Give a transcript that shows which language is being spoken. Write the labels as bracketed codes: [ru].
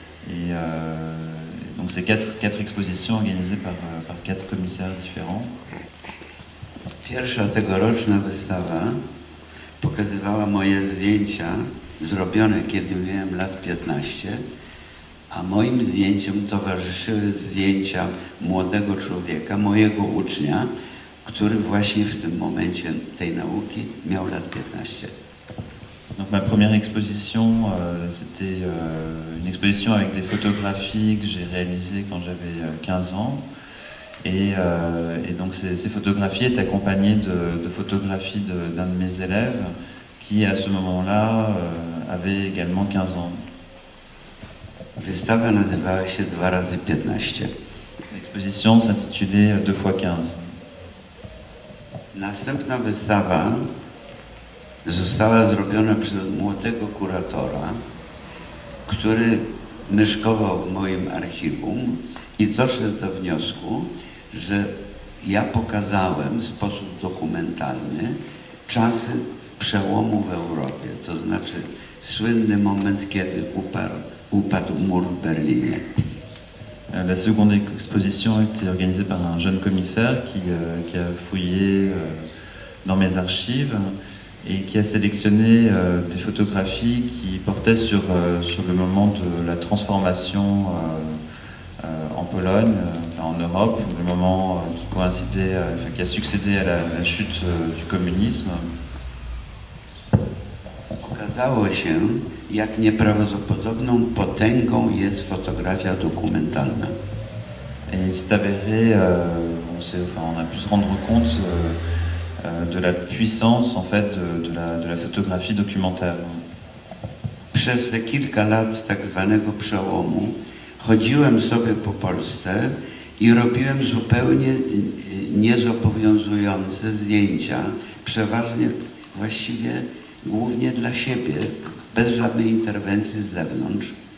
[fr] Et donc c'est quatre expositions organisées par 4 commissaires différents. [pl] Pierwsza tegoroczna wystawa pokazywała moje zdjęcia zrobione, kiedy miałem lat 15, a moim zdjęciom towarzyszyły zdjęcia młodego człowieka, mojego ucznia, który właśnie w tym momencie tej nauki miał lat 15. [fr] Donc ma première exposition, c'était une exposition avec des photographies que j'ai réalisées quand j'avais 15 ans. Et donc ces photographies étaient accompagnées de photographies d'un de mes élèves qui, à ce moment-là, avait également 15 ans. [pl] Wystawa nazywała się 2 razy 15. [fr] L'exposition s'intitulait 2 fois 15. [pl] Następna wystawa została zrobiona przez młodego kuratora, który myszkował w moim archiwum i doszedł do wniosku, że ja pokazałem w sposób dokumentalny czasy przełomu w Europie, to znaczy słynny moment, kiedy upadł mur w Berlinie. [fr] La seconde exposition a été organisée par un jeune commissaire qui a fouillé dans mes archives et qui a sélectionné des photographies qui portaient sur le moment de la transformation en Pologne, en Europe, le moment qui coïncidait, qui a succédé à la chute du communisme. [pl] Okazało się, jak nieprawdopodobną potęgą jest fotografia dokumentalna. [fr] Et il s'est avéré, on a pu se rendre compte de la puissance en fait de la photographie documentaire. [pl] Przez te kilka lat tak zwanego przełomu chodziłem sobie po Polsce i robiłem zupełnie niezobowiązujące zdjęcia, przeważnie właściwie głównie dla siebie, bez żadnej interwencji z zewnątrz.